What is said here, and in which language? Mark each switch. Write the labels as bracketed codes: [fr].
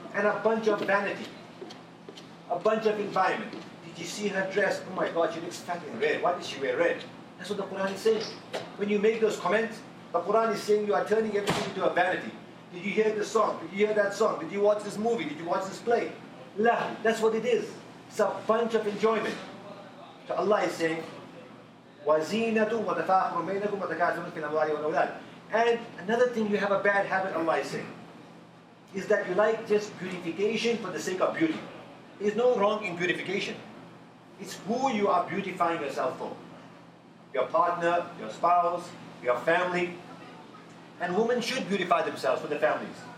[en] And a bunch of vanity. A bunch of environment. Did you see her dress? Oh my God, she looks fat in red. Why did she wear red? That's what the Quran is saying. When you make those comments, the Quran is saying you are turning everything into a vanity. Did you hear this song? Did you hear that song? Did you watch this movie? Did you watch this play? [ar] لهو. [en] That's what it is. It's a bunch of enjoyment. So Allah is saying, [ar] وَزِينَةُ وَتَفَاخْرُ مَيْنَكُمْ وَتَكَاثُرُ فِي الْأَمْوَالِ وَالْأَوْلَادِ. [en] And another thing you have a bad habit, Allah is saying, is that you like just beautification for the sake of beauty. There's no wrong in beautification. It's who you are beautifying yourself for. Your partner, your spouse, your family. And women should beautify themselves for their families.